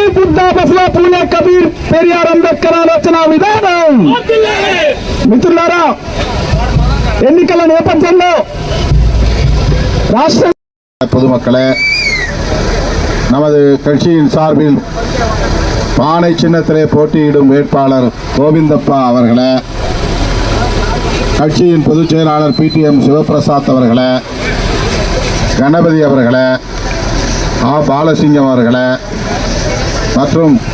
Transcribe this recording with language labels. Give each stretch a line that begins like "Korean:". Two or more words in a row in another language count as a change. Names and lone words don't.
Telugu: బుద్ధ, బసవ, పూలే, కబీర్, పెరియార్, అంబేద్కర్ ఆలోచన విధానం. మిత్రులారా, ఎన్నికల నేపథ్యంలో ராஷ்டிர
Tamil: பொதுமக்களே, நமது கட்சியின் சார்பில் பானை சின்னத்திலே போட்டியிடும் வேட்பாளர் கோவிந்தப்பா அவர்களே, கட்சியின் பொதுச் செயலாளர் PTM சிவபிரசாத் அவர்களே, கணபதி அவர்களே, பாலசிங்கம் அவர்களே மற்றும்